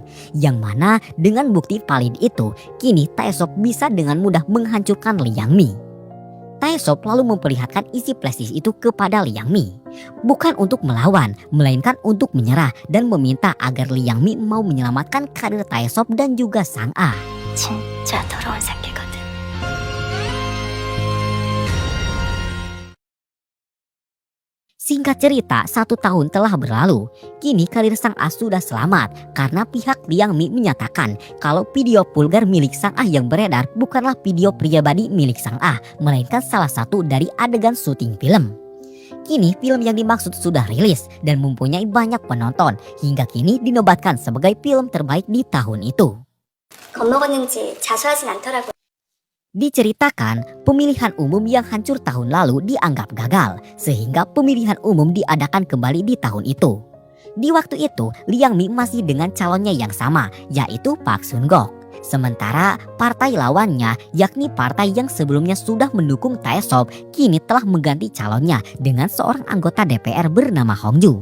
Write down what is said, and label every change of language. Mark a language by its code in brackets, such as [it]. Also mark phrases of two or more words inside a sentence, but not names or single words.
[id] Yang mana dengan bukti valid itu, kini Taesop bisa dengan mudah menghancurkan Liang Mi. Taesop lalu memperlihatkan isi [en] flash disk [id] itu kepada Liang Mi. Bukan untuk melawan, melainkan untuk menyerah dan meminta agar Liang Mi mau menyelamatkan karir Taesop dan juga Sang Ah. [ko] 진짜 더러운 새끼거든. [id] Singkat cerita, 1 tahun telah berlalu. Kini karir Sang Ah sudah selamat karena pihak Liang Mi menyatakan kalau video vulgar milik Sang Ah yang beredar bukanlah video pribadi milik Sang Ah, melainkan salah satu dari adegan syuting film. Kini film yang dimaksud sudah rilis dan mempunyai banyak penonton, hingga kini dinobatkan sebagai film terbaik di tahun itu. [ko] 겁먹었는지 자수하진 않더라고요. [id] Diceritakan, pemilihan umum yang hancur tahun lalu dianggap gagal, sehingga pemilihan umum diadakan kembali di tahun itu. Di waktu itu, Liang Mi masih dengan calonnya yang sama, yaitu Park Sun-gok. Sementara partai lawannya, yakni partai yang sebelumnya sudah mendukung Taesop, kini telah mengganti calonnya dengan seorang anggota DPR bernama Hong Ju.